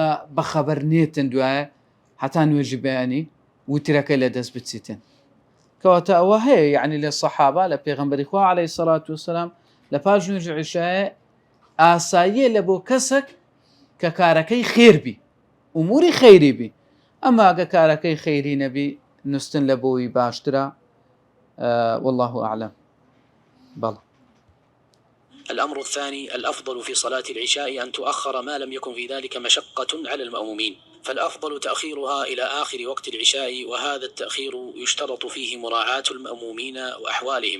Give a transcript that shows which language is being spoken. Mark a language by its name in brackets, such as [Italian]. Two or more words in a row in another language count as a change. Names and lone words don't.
[Central Kurdish] بەخەبەر نێتن دوایە هەتا نوێژی بەیانی وترەکەی لە دەست بچیتن کەواتە ئەوە هەیە یعنی لە سەحابە لە پێغەمبەری خوا [Arabic] عەلەیهی سەڵات وسەلام [Central Kurdish] لە پاش نوێژی عیشایە ئاساییە لە بۆ کەسێک کە کارەکەی خێربی ئوموری خەیری بی ئەمما ئەگە کارەکەی خەیری نەبی نووسن لە بۆی باشترە [Arabic] والله أعلم [Central Kurdish] بلى. [Arabic] الأمر الثاني: الأفضل في صلاة العشاء أن تؤخر ما لم يكن في ذلك مشقة على المأمومين، فالأفضل تأخيرها إلى آخر وقت العشاء، وهذا التأخير يشترط فيه مراعاة المأمومين وأحوالهم.